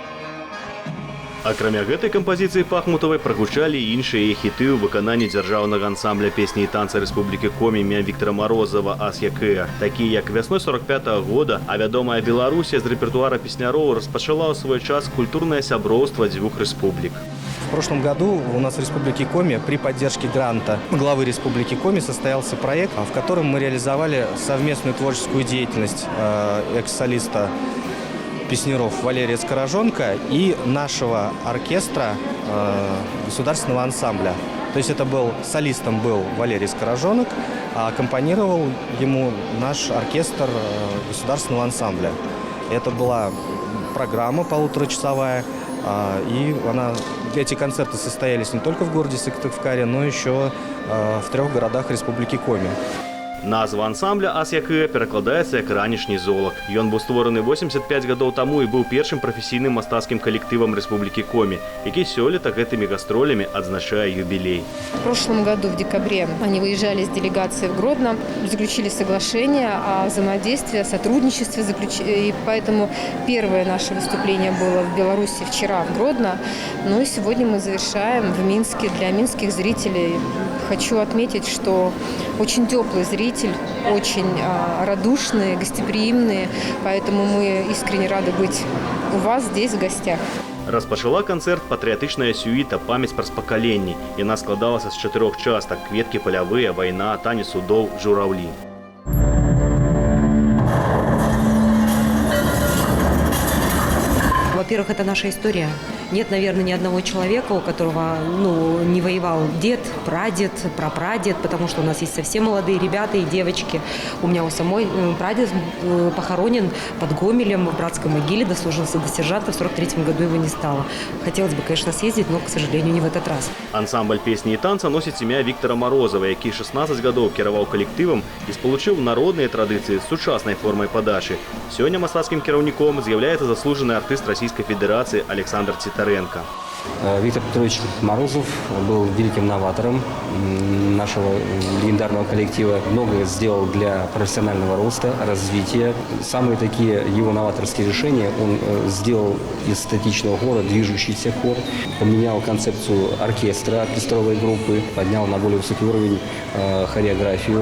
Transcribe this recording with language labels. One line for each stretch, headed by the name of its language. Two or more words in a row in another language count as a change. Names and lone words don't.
Belarusian: Акрамя гэтай кампазіцыі Пахмутовай прагучалі і іншыя яе хіты ў выкананні дзяржаўнага ансамбля песні і танцы Рэспублікі Коми імя Віктара Марозава «Ас-Якэ», такія як вясной 45-го года, а вядомая Беларусія з рэпертуара песняроў распачала ў свой час культурнае сяброўства дзвюх рэспублік.
Russian: В прошлом году у нас в Республике Коми при поддержке гранта главы Республики Коми состоялся проект, в котором мы реализовали совместную творческую деятельность экс-солиста песняров Валерия Скорожонка и нашего оркестра государственного ансамбля. То есть это был солистом был Валерий Скорожонок, а аккомпанировал ему наш оркестр государственного ансамбля. Это была программа полуторачасовая, и эти концерты состоялись не только в городе Сыктывкаре, но еще в 3 городах Республики Коми.
Belarusian: Назва ансамбля «Ас-Якэ» перакладаецца як «Ранішні золак». Ён быў створаны 85 гадоў таму і быў першым прафесійным мастацкім калектывам Рэспублікі Коми, які сёлета гэтымі гастролямі адзначае юбилей.
Russian: В прошлом году, в декабре, они выезжали с делегацией в Гродно, заключили соглашение о взаимодействии, о сотрудничестве, и поэтому первое наше выступление было в Беларуси вчера в Гродно, ну и сегодня мы завершаем в Минске. Для минских зрителей хочу отметить, что очень теплый зритель, очень радушные, гостеприимные, поэтому мы искренне рады быть у вас здесь в гостях.
Belarusian: Распачала канцэрт патрыятычная сюіта «Памяць праз пакаленні». Яна складалася з 4 частак: кветкі палявыя, вайна, танец судоў, жураўлі.
Russian: Во-первых, это наша история. Нет, наверное, ни одного человека, у которого не воевал дед, прадед, прапрадед, потому что у нас есть совсем молодые ребята и девочки. У меня у самой прадед похоронен под Гомелем в братской могиле, дослужился до сержанта, в 43-м году его не стало. Хотелось бы, конечно, съездить, но, к сожалению, не в этот раз.
Belarusian: Ансамбль песні і танца носіць імя Віктара Марозава, які 16 гадоў кіраваў калектывам і спалучыў народныя традыцыі з сучаснай формай падачы. Сёння мастацкім кіраўніком з'яўляецца заслужаны артыст Расійскай Федэрацыі Александр Цітаев.
Russian: Нестеренко. Виктор Петрович Морозов был великим новатором нашего легендарного коллектива. Многое сделал для профессионального роста, развития. Самые такие его новаторские решения он сделал из статичного хора движущийся хор, поменял концепцию оркестра, оркестровой группы, поднял на более высокий уровень хореографию.